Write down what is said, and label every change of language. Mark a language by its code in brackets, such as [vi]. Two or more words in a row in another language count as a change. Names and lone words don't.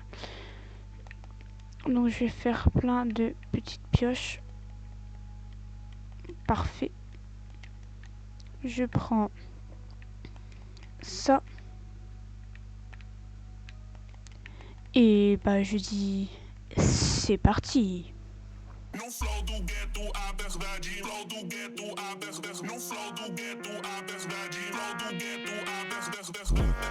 [fr] Donc je vais faire plein de petites pioches. Parfait. Je prends ça. Et bah je dis c'est parti. [pt] No flow do gueto, a verdade. Flow do gueto, a verdade. No flow do gueto, a verdade. Flow do gueto, a verdade.